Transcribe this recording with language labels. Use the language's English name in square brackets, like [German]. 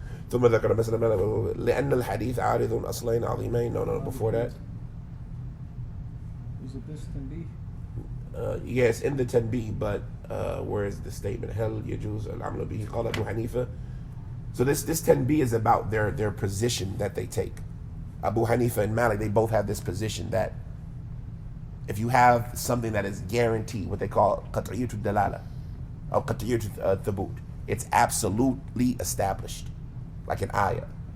[Arabic] ثم ذكر مثلا لأن الحديث عارض أصلين عظيمين. [English] No, before that. Is it this tanbih? Yes, in the tanbih, but where is the statement? [Arabic] هل يجوز العمل به قال أبو حنيفة. [English] So this tanbih is about their position that they take. Abu Hanifa and Malik, they both have this position that if you have something that is guaranteed, what they call qat'iyyatu dalala or qat'iyyatu thubut, it's absolutely established, like an ayah.